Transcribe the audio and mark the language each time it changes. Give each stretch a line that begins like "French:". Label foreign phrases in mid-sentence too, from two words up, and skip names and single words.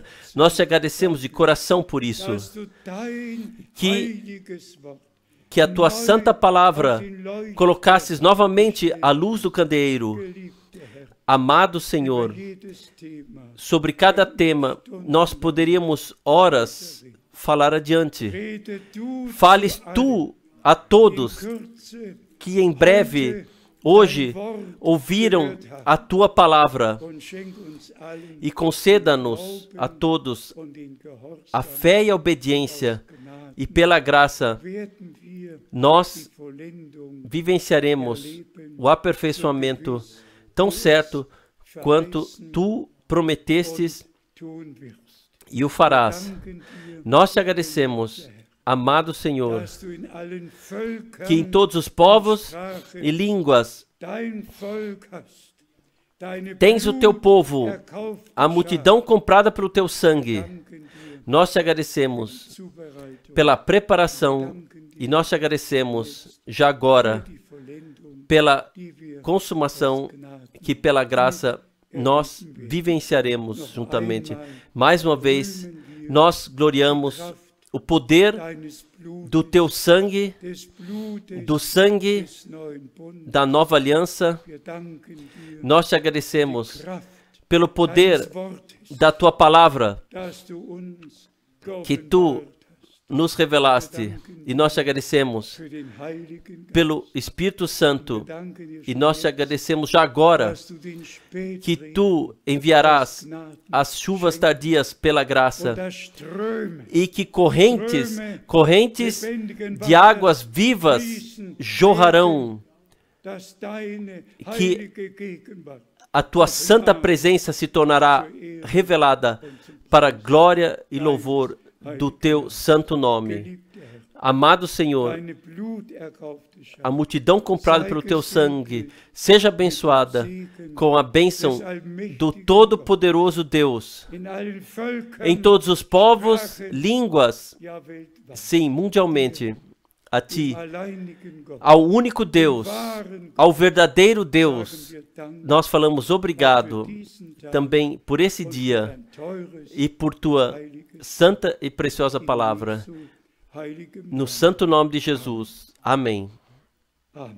Portuguese: Nós te agradecemos de coração por isso. Que a tua santa palavra colocasses novamente a luz do candeeiro. Amado Senhor,
German: jedes Thema
Portuguese: sobre cada tema, nós poderíamos horas falar adiante.
German: rede du
Portuguese: Fales
German: zu allen
Portuguese: tu a todos
German: in Kürze
Portuguese: que em breve, hoje, ouviram a tua palavra
German: und schenk uns allen
Portuguese: e conceda-nos a todos
German: und den Gehorsam
Portuguese: a fé e a obediência,
German: Gnade.
Portuguese: e pela graça
German: Werden wir
Portuguese: nós
German: die Vollendung
Portuguese: vivenciaremos o aperfeiçoamento tão certo quanto tu prometestes
German: tun wirst.
Portuguese: e o farás.
German: Danken dir,
Portuguese: Nós te agradecemos, amado Senhor,
German: dass du in allen Völkern
Portuguese: que em todos os povos e línguas
German: dein Volk hast, deine
Portuguese: tens o teu povo,
German: erkaufte
Portuguese: a multidão comprada pelo teu sangue.
German: Schar. Danken dir,
Portuguese: Nós te agradecemos
German: Zubereitung,
Portuguese: pela preparação e nós te agradecemos já agora
German: die Vollendung,
Portuguese: pela
German: die wir
Portuguese: consumação que pela graça nós vivenciaremos juntamente. Mais uma vez, nós gloriamos o poder
German: deines Blutes,
Portuguese: do teu sangue,
German: des Blutes
Portuguese: do sangue
German: des neuen Bundes.
Portuguese: da nova aliança.
German: Wir danken dir,
Portuguese: Nós te agradecemos
German: Kraft
Portuguese: pelo poder
German: deines Wortes,
Portuguese: da tua palavra
German: dass du uns
Portuguese: que tu
German: geoffenbart hast,
Portuguese: nos revelaste, e nós te agradecemos
German: für den Heiligen Geist.
Portuguese: pelo Espírito Santo,
German: Danke dir,
Portuguese: e nós te agradecemos já agora
German: dass du den Spätregen
Portuguese: que tu enviarás
German: Gnaden
Portuguese: as chuvas tardias pela graça
German: und dass Ströme
Portuguese: e que correntes de águas vivas jorrarão,
German: dass deine
Portuguese: que
German: heilige Gegenwart
Portuguese: a tua santa presença se tornará revelada para a glória e louvor do teu santo nome.
German: geliebte Herr,
Portuguese: Amado Senhor,
German: deine bluterkaufte Schar,
Portuguese: a multidão comprada pelo teu sangue seja abençoada com a bênção do Todo-Poderoso Deus
German: in allen Völkern,
Portuguese: em todos os povos, línguas,
German: ja weltweit,
Portuguese: sim, mundialmente, a ti,
German: alleinigen Gott,
Portuguese: ao único Deus, ao verdadeiro Deus.
German: wir danken
Portuguese: Nós falamos obrigado
German: diesen Tag
Portuguese: também por esse dia
German: dein teures,
Portuguese: e por tua santa e preciosa palavra.
German: Jesu heiligem
Portuguese: No santo nome de Jesus. Amém.
German: Amen.